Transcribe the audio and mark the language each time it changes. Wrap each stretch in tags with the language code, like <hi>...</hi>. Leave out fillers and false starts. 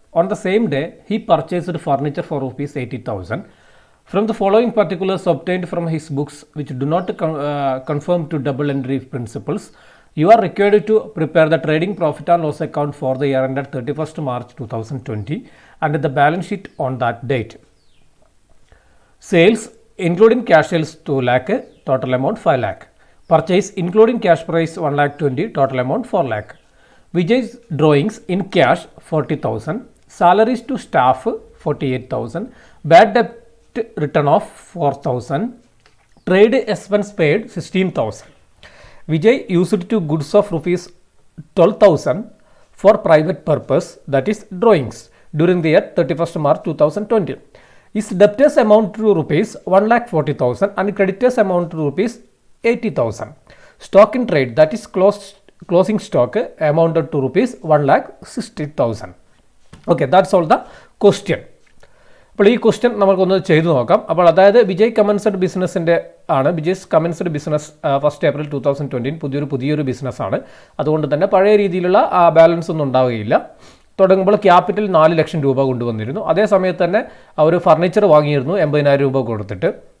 <en>On the same day he purchased furniture for ₹80,000. From the following particulars obtained from his books which do not confirm to double entry principles, you are required to prepare the trading profit and loss account for the year ended 31st March 2020 and the balance sheet on that date. Sales including cash sales 2 lakh, total amount 5 lakh. Purchase including cash price 1,20,000, total amount 4 lakh. Vijay's drawings in cash 40,000. Salaries to staff 48,000. Bad debt written off 4,000. Trade expense paid 16,000. Vijay used to goods of ₹12,000 for private purpose, that is drawings, during the year 31st March 2020. His debtors amount to ₹1,40,000 and creditors amount to ₹80,000. Stock in trade, that is closing stock, amounted to ₹1,60,000. Okay, that's all the question.</en> <ml>അപ്പോൾ ഈ question നമുക്കൊന്ന് ചെയ്തു നോക്കാം. അപ്പോൾ അതായത് Vijay commenced ബിസിനസ്സിൻ്റെ ആണ്. വിജയ്സ് commenced business 1st April 2020 പുതിയൊരു ബിസിനസ്സാണ്. അതുകൊണ്ട് തന്നെ പഴയ രീതിയിലുള്ള ബാലൻസ് ഒന്നും ഉണ്ടാവുകയില്ല. തുടങ്ങുമ്പോൾ ക്യാപിറ്റൽ 4 ലക്ഷം രൂപ കൊണ്ടുവന്നിരുന്നു. അതേ സമയത്ത് തന്നെ അവർ ഫർണിച്ചർ വാങ്ങിയിരുന്നു 80,000 രൂപ കൊടുത്തിട്ട്.</ml>